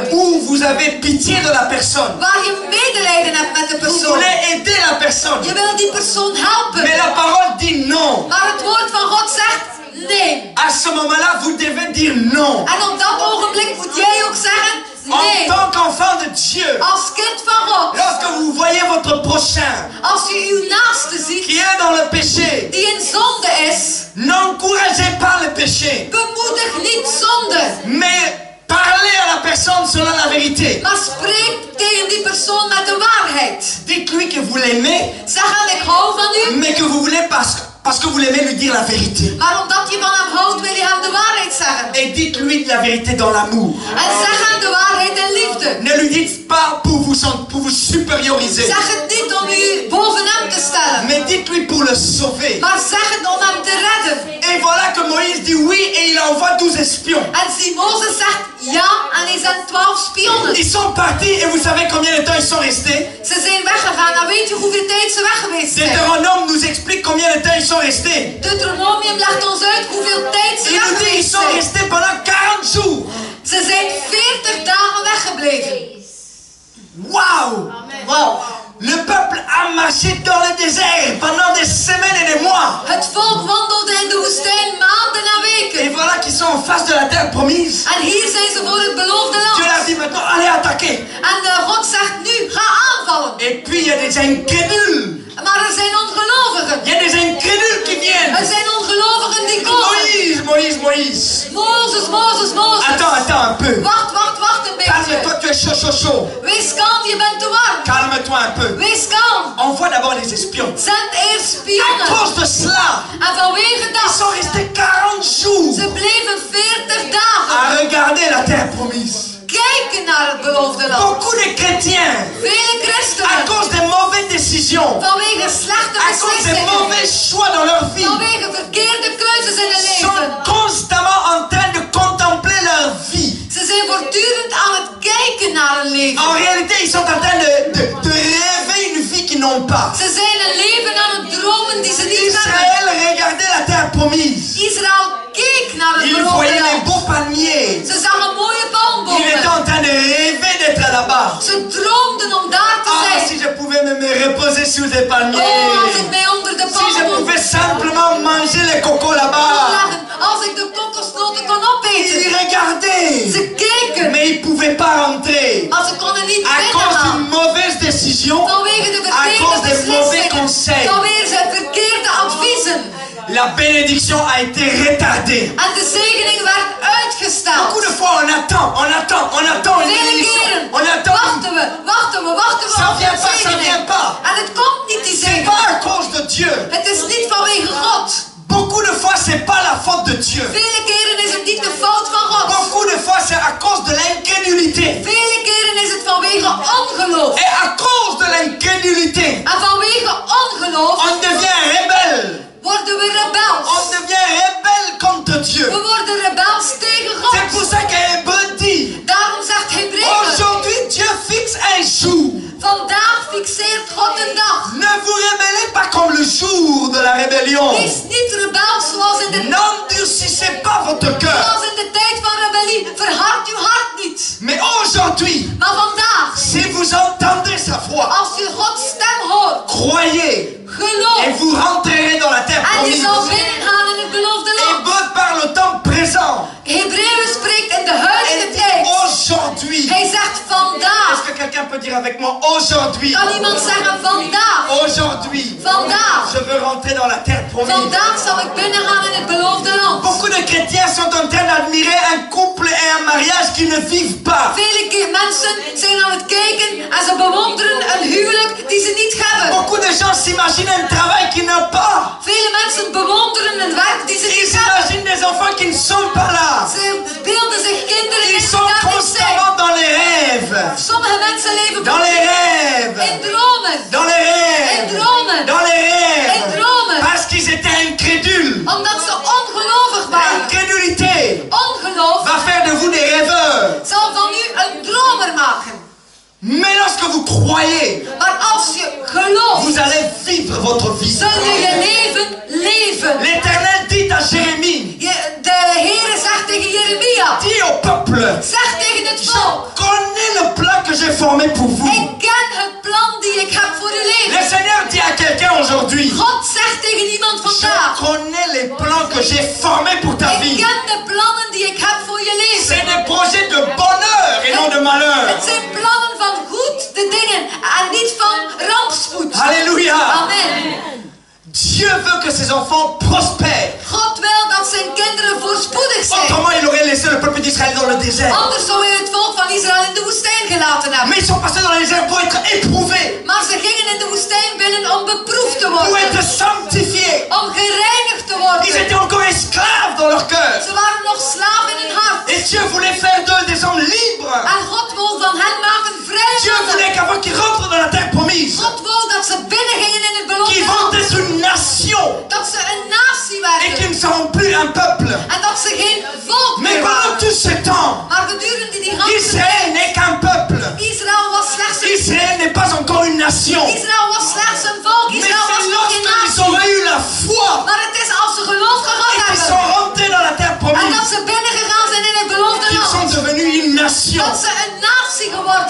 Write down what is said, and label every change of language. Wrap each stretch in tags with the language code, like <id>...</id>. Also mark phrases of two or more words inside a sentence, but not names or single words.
<fr>Où vous avez pitié de la personne.</fr> <nl>Waar je medelijden hebt met de</nl> <fr>Vous</fr> <nl>persoon.</nl> <fr>voulez aider la personne.</fr> <nl>Je wil die persoon helpen.</nl> <fr>Mais la parole dit non.</fr> <nl>Maar het woord van God zegt nee.</nl> <fr>À ce moment-là, vous devez dire non.</fr> <nl>En op dat ogenblik moet jij ook zeggen</nl> <fr>En</fr> <nl>nee.</nl> <fr>tant qu'enfant de Dieu,</fr> <nl>Als kind van God.</nl> <fr>lorsque vous voyez votre prochain</fr> <nl>Als je uw naaste ziet</nl> <fr>qui est dans le péché,</fr> <nl>die in zonde is.</nl> <fr>n'encouragez pas le péché.</fr> <nl>Bemoedig niet zonde.</nl> <fr>Mais parlez à la personne selon la vérité.</fr> <nl>Maar spreek tegen die persoon met de waarheid.</nl> <fr>Dites-lui que vous l'aimez,</fr> <nl>Zeg hem ik hou van u.</nl> <fr>mais que vous voulez parce que vous l'aimez lui dire la vérité.</fr> <nl>Maar omdat je van hem houdt wil je hem de waarheid zeggen.</nl> <fr>Et dites-lui la vérité dans l'amour.</fr> <nl>En zeg hem de waarheid in liefde.</nl> <fr>Ne lui dites pas pour vous supérioriser.</fr> <nl>Zeg het niet om u boven hem te stellen.</nl> <fr>Mais dites-lui pour le sauver.</fr> <nl>Maar zeg het om hem te redden.</nl> <fr>Et voilà que Moïse dit oui et il envoie 12 espions.</fr> <nl>En zie, Mozes zegt ja en hij zendt 12 spionnen.</nl> <fr>Ils sont partis et vous savez combien de temps ils sont restés?</fr> <nl>Ze zijn weggegaan en weet je hoeveel tijd ze weg geweest zijn?</nl> <fr>Deutéronome nous explique combien de temps ils sont restés.</fr> <nl>Deuteronomium legt ons uit hoeveel tijd ze</nl> <fr>Il</fr> <nl>weg</nl> <fr>nous dit ils</fr> <nl>geweest</nl> <fr>sont</fr> <nl>zijn.</nl> <fr>restés pendant 40 jours.</fr> <nl>Ze zijn 40 dagen weggebleven.</nl> <fr>Waouh!</fr> <nl>Wauw.</nl> <fr>Le peuple a marché dans le désert pendant des semaines et des mois.</fr> <nl>Het volk wandelde in de woestijn maanden en</nl> <fr>Et</fr> <nl>weken.</nl> <fr>voilà qu'ils sont en face de la terre promise.</fr> <nl>En hier zijn ze voor het beloofde</nl> <fr>Dieu leur</fr> <nl>land.</nl> <fr>dit maintenant allez attaquer.</fr> <nl>En God zegt nu, ga aanvallen.</nl> <fr>Et puis il y a des incrédules.</fr> <nl>Maar er zijn ongelovigen.</nl> <fr>Il y a des incrédules qui viennent.</fr> <nl>Er zijn ongelovigen die komen.</nl> <fr>Moïse.</fr> <nl>Mozes.</nl> <fr>Attends un peu.</fr> <nl>Wacht een</nl> <fr>Calme-toi,</fr> <nl>beetje.</nl> <fr>tu es chaud.</fr> <nl>Wees kalm, je bent te warm.</nl> <fr>Calme-toi un peu.</fr> <nl>Wees kalm.</nl> <fr>Envoie d'abord les espions.</fr> <nl>Zend eerst</nl> <fr>À</fr> <nl>spionnen.</nl> <fr>cause de cela,</fr> <nl>En vanwege</nl> <fr>ils</fr> <nl>dat,</nl> <fr>sont restés 40 jours</fr> <nl>ze bleven 40 dagen</nl> <fr>à regarder la terre promise.</fr> <nl>kijken naar het beloofde land.</nl> <fr>Beaucoup de chrétiens,</fr> <nl>Vele</nl> <fr>à</fr> <nl>christenen,</nl> <fr>cause des mauvaises décisions,</fr> <nl>vanwege slechte</nl> <fr>à cause des</fr> <nl>beslissingen,</nl> <fr>mauvais choix dans leur vie,</fr> <nl>vanwege verkeerde keuzes in hun</nl> <fr>sont</fr> <nl>leven.</nl> <fr>constamment en train de contempler leur vie.</fr> <nl>Ze zijn voortdurend aan het kijken naar hun leven.</nl> <fr>En réalité, ils sont en train de rêver une vie qu'ils n'ont pas.</fr> <nl>Ze zijn een leven aan het dromen die ze niet hebben.</nl> <fr>Israël regardait la terre promise.</fr> <nl>Israël keek naar het</nl> <fr>Il</fr> <nl>beloofde</nl> <fr>voyait les</fr> <nl>land.</nl> <fr>beaux palmiers.</fr> <nl>Ze zagen mooie</nl> <fr>Il était</fr> <nl>palmbomen.</nl> <fr>en train de rêver d'être là-bas.</fr> <nl>Ze droomden om daar te</nl> <fr>Ah,</fr> <nl>zijn.</nl> <fr>si je pouvais me reposer sur des palmiers.</fr> <nl>Oh, als ik mij onder de</nl> <fr>Si je</fr> <nl>palmboom</nl> <fr>pouvais simplement manger les cocos</fr> <nl>kon</nl> <fr>là-bas.</fr> <nl>leggen. Als ik de kokosnoten kon</nl> <fr>Ils</fr> <nl>opeten.</nl> <fr>regardaient.</fr> <nl>Ze keken.</nl> <fr>Mais ils ne pouvaient pas rentrer.</fr> <nl>Maar ze konden niet</nl> <fr>À cause</fr> <nl>binnengaan.</nl> <fr>d'une mauvaise décision.</fr> <nl>Vanwege de</nl> <fr>À cause</fr> <nl>verkeerde</nl> <fr>des mauvais</fr> <nl>beslissingen.</nl> <fr>conseils.</fr> <nl>Vanwege de verkeerde adviezen.</nl> <fr>La bénédiction a été retardée.</fr> <nl>En de zegening werd uitgesteld.</nl> <fr>Beaucoup de fois on attend une</fr> <nl>Vele</nl> <fr>bénédiction.</fr> <nl>keren</nl> <fr>On attend.</fr> <nl>wachten we</nl> <fr>Ça</fr> <nl>op</nl> <fr>vient</fr> <nl>de</nl> <fr>pas, ça</fr> <nl>zegening.</nl> <fr>vient pas.</fr> <nl>En het komt niet die</nl> <fr>C'est</fr> <nl>zegening.</nl> <fr>pas à cause de Dieu.</fr> <nl>Het is niet vanwege God.</nl> <fr>Beaucoup de fois c'est pas la faute de Dieu.</fr> <nl>Vele keren is het niet de fout van God.</nl> <fr>Beaucoup c'est à cause de l'incrédulité.</fr> <nl>Vele keren is het vanwege ongeloof.</nl> <fr>Et à cause de l'incrédulité,</fr> <nl>En vanwege ongeloof</nl> <fr>on devient rebelle.</fr> <nl>worden we rebels.</nl> <fr>On devient rebelle contre Dieu.</fr> <nl>We worden rebels tegen</nl> <fr>C'est pour</fr> <nl>God.</nl> <fr>ça qu'Hébreu dit,</fr> <nl>Daarom zegt Hebreeën,</nl> <fr>aujourd'hui Dieu fixe un jour.</fr> <nl>vandaag fixeert God een dag.</nl> <fr>Ne vous rebellez pas comme le jour de la rébellion.</fr> <nl>Wees niet rebels zoals in de</nl> <fr>N'endurcissez pas votre cœur.</fr> <nl>Zoals in de tijd van rebellie, verhard uw hart niet.</nl> <fr>Mais aujourd'hui,</fr> <nl>Maar vandaag,</nl> <fr>si vous entendez sa voix,</fr> <nl>als je Gods stem hoort,</nl> <fr>croyez et</fr> <nl>geloof.</nl> <fr>vous rentrerez dans la terre</fr> <nl>En je</nl> <fr>promise.</fr> <nl>zal binnengaan in het beloofde land.</nl> <fr>Hébreu parle au temps présent.</fr> <nl>Hebreeën spreekt in de huidige</nl> <fr>Et</fr> <nl>tijd.</nl> <fr>aujourd'hui,</fr> <nl>Hij zegt</nl> <fr>est-ce</fr> <nl>vandaag.</nl> <fr>que quelqu'un peut dire avec moi aujourd'hui?</fr> <nl>Kan iemand zeggen vandaag?</nl> <fr>Aujourd'hui,</fr> <nl>Vandaag.</nl> <fr>je veux rentrer dans la terre promise.</fr> <nl>Vandaag zal ik binnengaan in het beloofde land.</nl> <fr>Beaucoup de chrétiens sont en train d'admirer un couple et un mariage qui ne vivent pas.</fr> <nl>Vele mensen zijn aan het kijken en ze bewonderen een huwelijk die ze niet hebben.</nl> <fr>Beaucoup de gens s'imaginent un travail qu'ils n'ont pas.</fr> <nl>Vele mensen bewonderen een werk die ze</nl> <fr>Ils</fr> <nl>niet hebben.</nl> <fr>s'imaginent des enfants qui ne sont pas là.</fr> <nl>Ze beelden zich kinderen in</nl> <fr>Ils</fr> <nl>die</nl> <fr>sont</fr> <nl>daar niet zijn.</nl> <fr>constamment dans les rêves.</fr> <nl>Sommige mensen leven</nl> <fr>Dans les rêves.</fr> <nl>in dromen.</nl> <fr>Dans les rêves.</fr> <nl>In dromen.</nl> <fr>Dans les</fr> <nl>In</nl> <fr>rêves.</fr> <nl>dromen.</nl> <fr>Parce qu'ils étaient incrédules.</fr> <nl>Omdat ze ongelovig waren.</nl> <fr>L'incrédulité</fr> <nl>Ongeloof</nl> <fr>va faire de vous des rêveurs.</fr> <nl>zal van u een dromer maken.</nl> <fr>Mais lorsque vous croyez,</fr> <nl>Maar als je gelooft,</nl> <fr>vous allez vivre votre vie.</fr> <nl>zul je je leven leven.</nl> <fr>L'Éternel dit à Jérémie,</fr> <nl>De Heere zegt tegen Jeremia,</nl> <fr>dis au peuple,</fr> <nl>zeg tegen het</nl> <fr>je</fr> <nl>volk,</nl> <fr>connais le plan que j'ai formé pour vous.</fr> <nl>ik ken het plan die ik heb voor je</nl> <fr>Le</fr> <nl>leven.</nl> <fr>Seigneur dit à quelqu'un aujourd'hui,</fr> <nl>God zegt tegen iemand</nl> <fr>je</fr> <nl>vandaag,</nl> <fr>connais les plans que j'ai formés pour ta</fr> <nl>ik</nl> <fr>vie.</fr> <nl>ken de plannen die ik heb voor je</nl> <fr>C'est</fr> <nl>leven.</nl> <fr>des projets de bonheur et non de malheur.</fr> <nl>Het zijn plannen van goed de dingen en niet van rampspoed.</nl> <fr>Alléluia.</fr> <nl>Amen.</nl> <fr>Dieu veut que ses enfants prospèrent.</fr> <nl>God wil dat zijn kinderen voorspoedig zijn.</nl> <fr>Autrement, il aurait laissé le peuple d'Israël dans le désert.</fr> <nl>Anders zou hij het volk van Israël in de woestijn gelaten hebben.</nl> <fr>Mais ils sont passés dans le désert pour être éprouvés,</fr> <nl>Maar ze gingen in de woestijn binnen om beproefd te</nl> <fr>pour</fr> <nl>worden.</nl> <fr>être sanctifiés.</fr> <nl>Om gereinigd te</nl> <fr>Ils</fr> <nl>worden.</nl> <fr>étaient encore esclaves dans leur cœur.</fr> <nl>Ze waren nog slaven in hun hart.</nl> <fr>Et Dieu voulait faire d'eux des hommes libres.</fr> <nl>En God wil van hen maken vrij.</nl> <fr>Dieu voulait qu'avant qu'ils rentrent dans la terre promise,</fr> <nl>God wil dat ze binnen gingen in het beloofde</nl> <fr>qu'ils vont</fr> <nl>land.</nl> <fr>être une nation</fr> <nl>Dat ze een natie</nl> <fr>et qu'ils</fr> <nl>werden.</nl> <fr>ne seront plus un peuple.</fr> <nl>En dat ze geen volk</nl> <fr>Mais</fr> <nl>meer</nl> <fr>pendant</fr> <nl>waren.</nl> <fr>tout ce temps,</fr> <nl>Maar gedurende die ganse</nl> <fr>Israël</fr> <nl>tijd.</nl> <fr>n'est qu'un peuple.</fr> <nl>Israël was slechts een</nl> <fr>Israël n'est pas encore une nation.</fr> <nl>Israël was slechts een volk.</nl> <fr>Mais</fr> <nl>Israël was</nl> <fr>c'est</fr> <nl>nog geen</nl> <fr>lorsqu'ils</fr> <nl>natie.</nl> <fr>auraient eu la foi</fr> <nl>Maar het is als ze geloof gehad</nl> <fr>et qu'ils</fr> <nl>hebben.</nl> <fr>sont rentrés dans la terre</fr> <nl>En dat</nl> <fr>promise</fr> <nl>ze binnengegaan zijn in het beloofde</nl> <fr>qu'ils sont</fr> <nl>land.</nl> <fr>devenus une nation.</fr> <nl>Dat ze een natie geworden</nl>